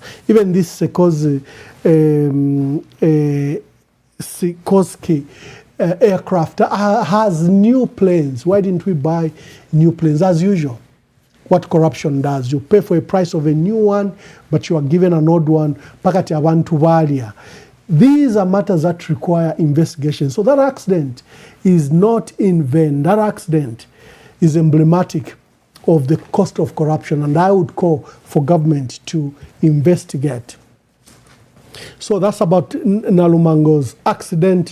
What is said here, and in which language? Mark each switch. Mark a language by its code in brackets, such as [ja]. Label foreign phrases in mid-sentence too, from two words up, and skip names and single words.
[en] Even this Sikorsky aircraft has new planes. Why didn't we buy new planes? As usual, what corruption does, you pay for a price of a new one, but you are given an old one. [bem] Pakati abantu valia. [en] These are matters that require investigation. So that accident is not in vain. That accident is emblematic of the cost of corruption, and I would call for government to investigate. So that's about Nalumango's accident.